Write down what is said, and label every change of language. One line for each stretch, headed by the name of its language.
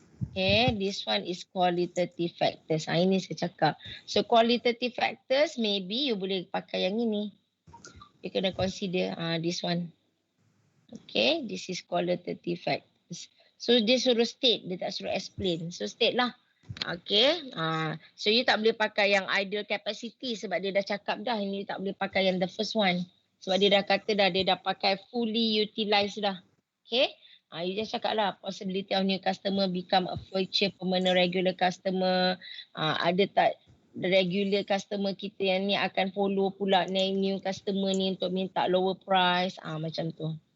English: Okay, this one is qualitative factors.
Malay: Ini saya cakap.
English: So qualitative factors, maybe you
Malay: boleh pakai yang ini.
English: You kena consider this one. Okay, this is qualitative factors.
Malay: So dia suruh state, dia tak suruh explain. So state lah. Okay, so you tak boleh pakai yang ideal capacity sebab dia dah cakap dah. Ini tak boleh pakai yang
English: the first one.
Malay: Sebab dia dah kata dah, dia dah pakai fully utilized dah.
English: Okay, you just
Malay: cakap lah
English: possibility of new customer become a future permanent regular customer.
Malay: Ada tak regular customer kita yang ni akan follow pula
English: new customer
Malay: ni untuk minta
English: lower price.
Malay: Macam tu.